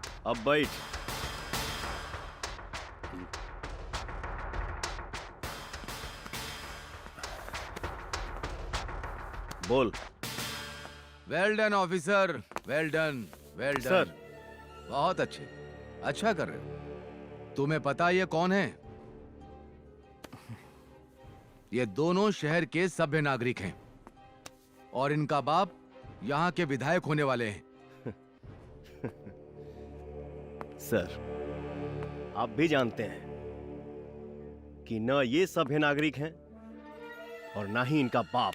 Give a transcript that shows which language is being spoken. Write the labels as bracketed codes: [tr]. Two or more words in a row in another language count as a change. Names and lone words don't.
[hi] अब बैठ। बोल। [en] well done officer, well done, well done. [hi] सर। बहुत अच्छे, अच्छा कर रहे हो। तुम्हें पता ये कौन है? ये दोनों शहर के सभ्य नागरिक हैं और इनका बाप यहाँ के विधायक होने वाले हैं। सर, आप भी जानते हैं कि न ये सभ्य नागरिक हैं और ना ही इनका बाप।